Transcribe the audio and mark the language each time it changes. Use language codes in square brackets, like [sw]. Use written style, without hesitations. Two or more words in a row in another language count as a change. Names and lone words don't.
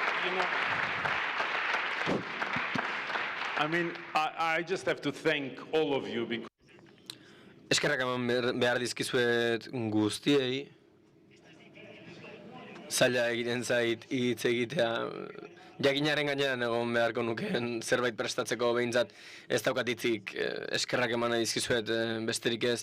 [en] I mean, I just have to thank all of you because [eu] Eskerrak eman behar dizkizuet guztiei. Zaila egiten zait hitz egitea. Jakinaren gainean egon beharko nukeen zerbait prestatzeko behintzat ez daukat hitzik eskerrak eman dizkizuet besterik ez.